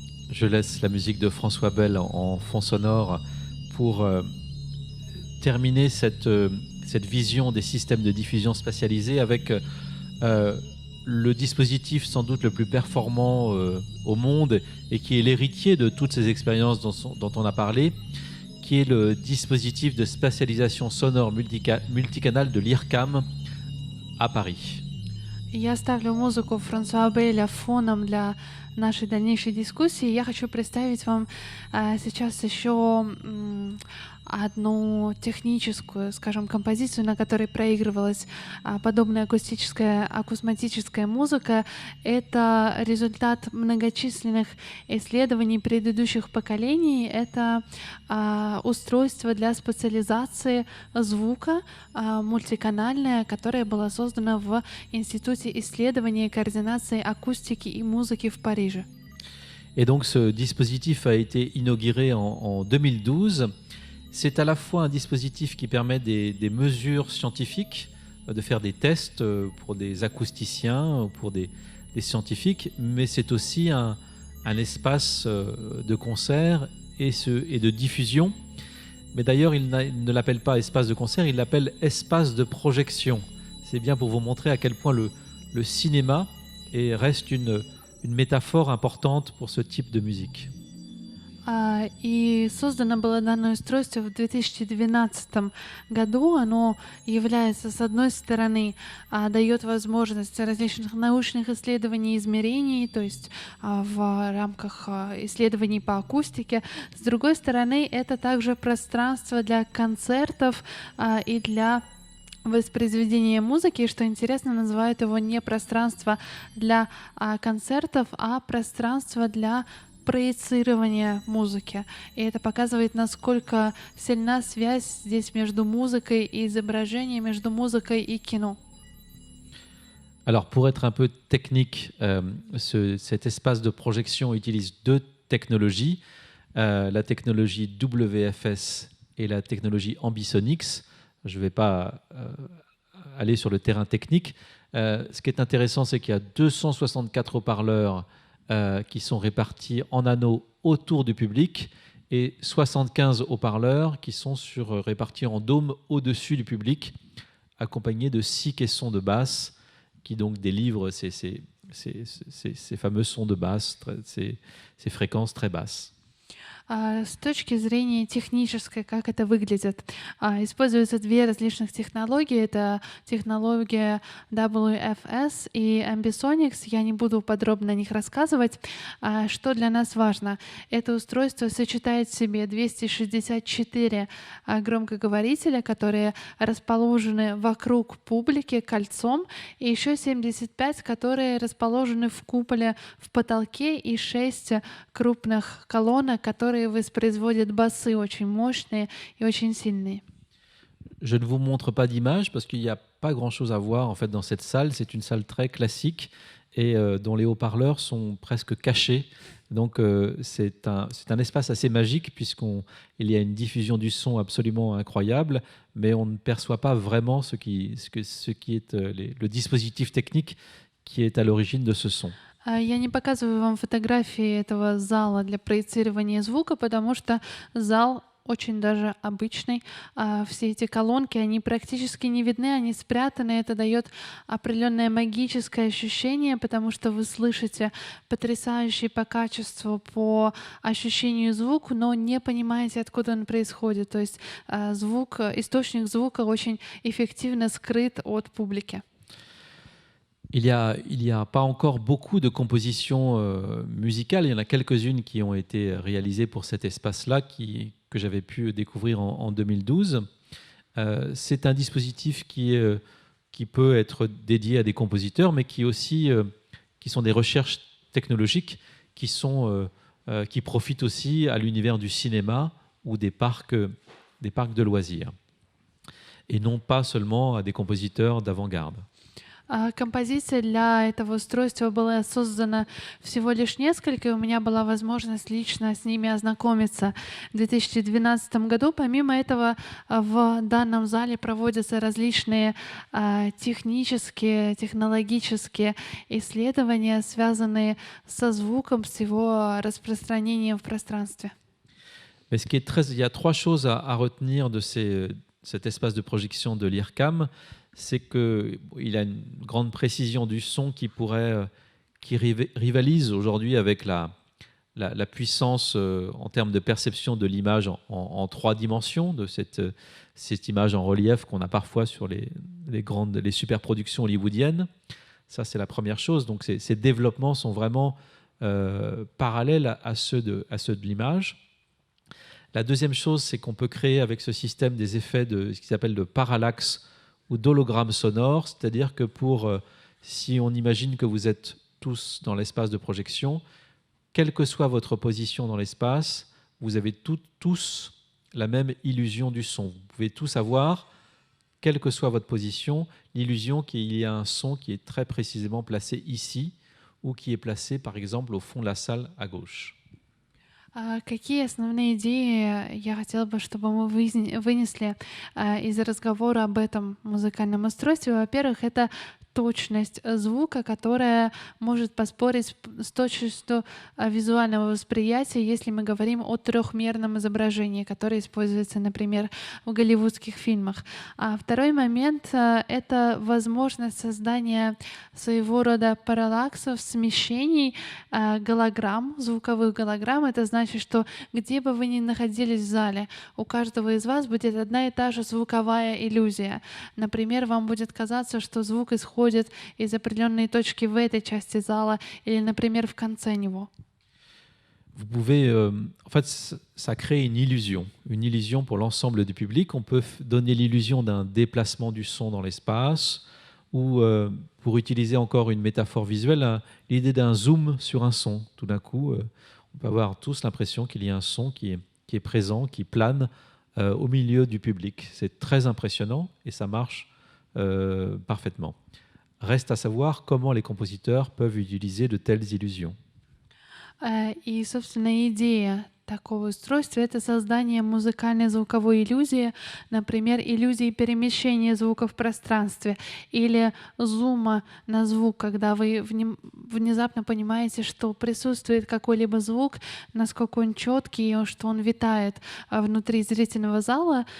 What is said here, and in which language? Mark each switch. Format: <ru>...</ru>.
<fr>Je laisse la musique de François Bell en fond sonore pour terminer cette vision des systèmes de diffusion spatialisés avec le dispositif sans doute le plus performant au monde et qui est l'héritier de toutes ces expériences dont on a parlé, qui est le dispositif de spatialisation sonore multicanal de l'IRCAM à Paris.</fr> <ru>Я ставлю музыку Франсуа Бейля фоном для нашей дальнейшей дискуссии, я хочу представить вам сейчас еще одну техническую, скажем, композицию, на которой проигрывалась подобная акустическая, акусматическая музыка. Это результат многочисленных исследований предыдущих поколений. Это устройство для специализации звука мультиканальное, которое было создано в Институте исследования и координации акустики и музыки в Париже.</ru> <fr>Et donc ce dispositif a été inauguré en 2012. C'est à la fois un dispositif qui permet des mesures scientifiques, de faire des tests pour des acousticiens, pour des scientifiques, mais c'est aussi un espace de concert et de diffusion. Mais d'ailleurs, il ne l'appelle pas espace de concert, il l'appelle espace de projection. C'est bien pour vous montrer à quel point le cinéma reste une métaphore importante pour ce type de musique.</fr> <ru>И создано было данное устройство в 2012 году. Оно является, с одной стороны, дает возможность различных научных исследований и измерений, то есть в рамках исследований по акустике. С другой стороны, это также пространство для концертов и для воспроизведения музыки, что интересно, называют его не пространство для концертов, а пространство для проецирования музыки. И это показывает, насколько сильна связь здесь между музыкой и изображением, между музыкой и кино.</ru> <fr>Alors, pour être un peu technique, cet espace de projection utilise deux technologies, la technologie WFS et la technologie Ambisonics. Je ne vais pas aller sur le terrain technique. Ce qui est intéressant, c'est qu'il y a 264 haut-parleurs qui sont répartis en anneaux autour du public et 75 haut-parleurs qui sont répartis en dôme au-dessus du public, accompagnés de 6 caissons de basse qui donc délivrent ces fameux sons de basse, ces fréquences très basses.</fr> <ru>С точки зрения технической, как это выглядит, используются две различных технологии. Это технология WFS и Ambisonics. Я не буду подробно о них рассказывать. Что для нас важно? Это устройство сочетает в себе 264 громкоговорителя, которые расположены вокруг публики кольцом, и еще 75, которые расположены в куполе в потолке, и 6 крупных колонок, которые воспроизводят басы очень мощные и очень сильные.</ru> <fr>Je ne vous montre pas d'image parce qu'il n'y a pas grand-chose à voir en fait dans cette salle. C'est une salle très classique et dont les haut-parleurs sont presque cachés. Donc c'est un espace assez magique puisqu'il y a une diffusion du son absolument incroyable, mais on ne perçoit pas vraiment ce qui est le dispositif technique qui est à l'origine de ce son.</fr> <ru>Я не показываю вам фотографии этого зала для проецирования звука, потому что зал очень даже обычный. Все эти колонки, они практически не видны, они спрятаны. Это дает определенное магическое ощущение, потому что вы слышите потрясающий по качеству, по ощущению звук, но не понимаете, откуда он происходит. То есть источник звука очень эффективно скрыт от публики.</ru> <fr>Il y a pas encore beaucoup de compositions musicales. Il y en a quelques-unes qui ont été réalisées pour cet espace-là, que j'avais pu découvrir en 2012. C'est un dispositif qui peut être dédié à des compositeurs, mais qui sont des recherches technologiques qui profitent aussi à l'univers du cinéma ou des parcs de loisirs, et non pas seulement à des compositeurs d'avant-garde.</fr> <ru>Композиций для этого устройства было создано всего лишь несколько, и у меня была возможность лично с ними ознакомиться в 2012 году. Помимо этого, в данном зале проводятся различные технические, технологические исследования, связанные со звуком, с его распространением в пространстве.</ru> <fr>Mais il y a 3 choses à retenir de cet espace de projection de l'IRCAM. C'est qu'il a une grande précision du son qui rivalise aujourd'hui avec la puissance en termes de perception de l'image en 3 dimensions, de cette image en relief qu'on a parfois sur les superproductions hollywoodiennes. Ça, c'est la première chose. Donc ces développements sont vraiment parallèles à ceux de l'image. La deuxième chose, c'est qu'on peut créer avec ce système des effets de ce qu'ils appellent de parallaxe ou d'hologramme sonore, c'est-à-dire que si on imagine que vous êtes tous dans l'espace de projection, quelle que soit votre position dans l'espace, vous avez tous la même illusion du son. Vous pouvez tous avoir, quelle que soit votre position, l'illusion qu'il y a un son qui est très précisément placé ici ou qui est placé, par exemple, au fond de la salle à gauche.</fr> <ru>Какие основные идеи я хотела бы, чтобы мы вынесли из разговора об этом музыкальном устройстве? Во-первых, это точность звука, которая может поспорить с точностью визуального восприятия, если мы говорим о трехмерном изображении, которое используется, например, в голливудских фильмах. А второй момент — это возможность создания своего рода параллаксов, смещений, голограмм, звуковых голограмм. Это значит, что где бы вы ни находились в зале, у каждого из вас будет одна и та же звуковая иллюзия. Например, вам будет казаться, что звук исходит из определенной точки в этой части зала или, например, в конце него.</ru> <fr>Vous pouvez, en fait, ça crée une illusion pour l'ensemble du public. On peut donner l'illusion d'un déplacement du son dans l'espace, ou pour utiliser encore une métaphore visuelle, l'idée d'un zoom sur un son. Tout d'un coup, on peut avoir tous l'impression qu'il y a un son qui est présent, qui plane au milieu du public. C'est très impressionnant et ça marche parfaitement. Reste à savoir comment les compositeurs peuvent utiliser de telles illusions.</fr> <ru>И, собственно, идея такого устройства — это создание музыкальной звуковой иллюзии, например, иллюзии перемещения звука в пространстве или зума на звук, когда вы внезапно понимаете, что присутствует какой-либо звук, насколько он четкий, что он витает внутри зрительного зала.</ru>